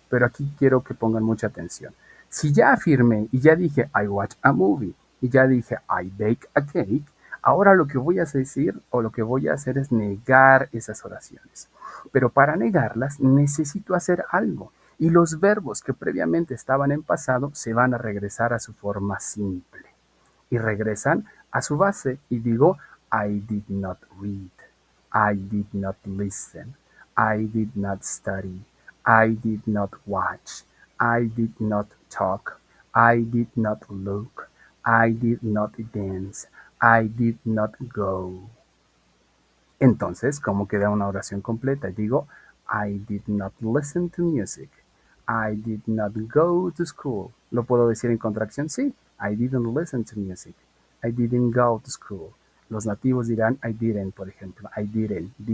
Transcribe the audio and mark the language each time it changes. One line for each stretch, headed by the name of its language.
Spanish: Pero aquí quiero que pongan mucha atención. Si ya afirmé y ya dije
English: I watch a movie
Spanish: y ya dije
English: I bake a cake,
Spanish: ahora lo que voy a decir o lo que voy a hacer es negar esas oraciones. Pero para negarlas necesito hacer algo. Y los verbos que previamente estaban en pasado se van a regresar a su forma simple. Y regresan a su base y digo
English: I did not read, I did not listen, I did not study, I did not watch, I did not talk, I did not look, I did not dance, I did not go.
Spanish: Entonces, ¿cómo queda una oración completa? Digo,
English: I did not listen to music. I did not go to school.
Spanish: ¿Lo puedo decir en contracción? Sí.
English: I didn't listen to music. I didn't go to school.
Spanish: Los nativos dirán
English: I didn't,
Spanish: por ejemplo.
English: I didn't.